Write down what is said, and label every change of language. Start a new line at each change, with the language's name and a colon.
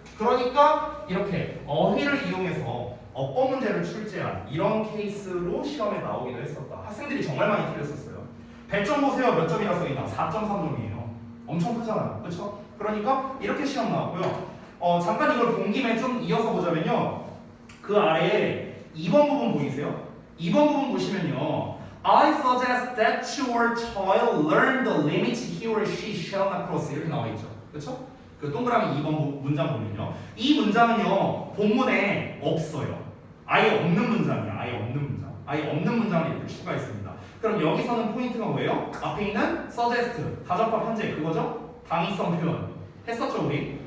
Korean: 그러니까 이렇게 어휘를 이용해서 어법 문제를 출제한 이런 케이스로 시험에 나오기도 했었다. 학생들이 정말 많이 틀렸었어요. 100점 보세요. 몇 점이라 써있나? 4.3점이에요. 엄청 크잖아요. 그렇죠? 그러니까 이렇게 시험 나왔고요. 잠깐 이걸 본 김에 좀 이어서 보자면요. 그 아래에 2번 부분 보이세요? 2번 부분 보시면요.
English: I suggest that your child learn the limits he or she shall not cross
Korean: 이렇게 나와 있죠. 그렇죠? 그 동그라미 2번 문장 보면요. 이 문장은요. 본문에 없어요. 아예 없는 문장이에요. 아예 없는 문장을 이렇게 추가했습니다. 그럼 여기서는 포인트가 뭐예요? 앞에 있는 suggest, 가정법 현재 그거죠? 당위성 표현 했었죠 우리?